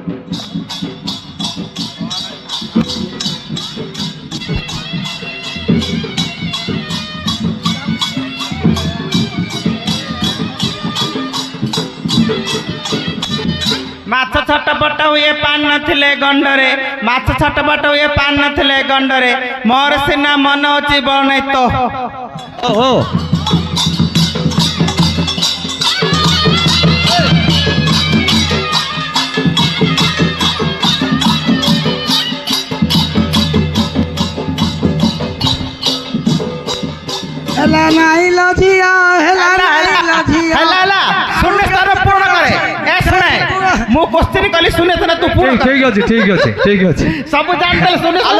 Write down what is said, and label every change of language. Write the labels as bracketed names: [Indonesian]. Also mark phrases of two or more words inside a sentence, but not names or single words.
[Odia] ମାଛ ଛଟପଟ ହୁଏ ପାନ ନଥିଲେ ଗଣ୍ଡରେ ମାଛ ଛଟପଟ ହୁଏ ପାନ ନଥିଲେ ଗଣ୍ଡରେ ମୋର ସିନା ମନ ଅଛି ବଳ ନାହିଁ ତ ଓହୋ ହେଲା ନାହିଁ ଲାଜିଆ ହେଲା ନାହିଁ ଲାଜିଆ ହେଲା ଶୁନେ ତାର ପୂରଣ କରେ ଏ ଶୁଣେ ମୁଁ କ୍ୱେଶ୍ଚିନ୍ କଲି ଶୁନେ ତାର ତୁ ପୂରଣ କର ଠିକ ଅଛି ଠିକ ଅଛି ଠିକ ଅଛି ସବୁ ଜାଣିଦେଲେ ଶୁନେ